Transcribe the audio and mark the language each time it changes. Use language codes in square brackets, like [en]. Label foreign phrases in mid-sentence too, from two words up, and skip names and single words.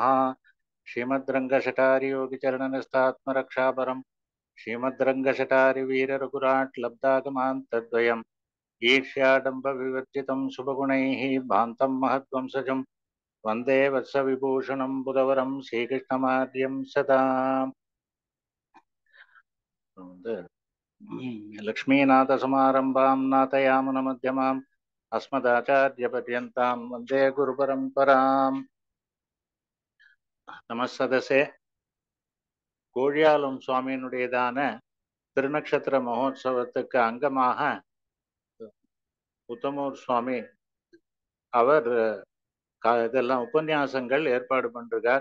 [sa] श्रीमद्रंगशटारि योगिचरणनिष्ठात्मरक्षापरं श्रीमद्रंगशटारि वीररघुराट् लब्धागमान्तद्वयम् ईर्ष्याडम्बविवर्जितं शुभगुणैः भान्तं महद्वंसजं वन्दे वत्सविभूषणं बुधवरं श्रीकृष्णमार्यं सदा। लक्ष्मीनाथसमारम्भां नाथयामुनमध्यमाम् अस्मदाचार्यपर्यन्तां वन्दे गुरुपरम्पराम्. [ta] நமசதசே கோழியாலும் சுவாமியினுடையதான திருநக்ஷத்திர மகோத்சவத்துக்கு அங்கமாக உத்தமூர் சுவாமி அவர் இதெல்லாம் உபன்யாசங்கள் ஏற்பாடு பண்றார்.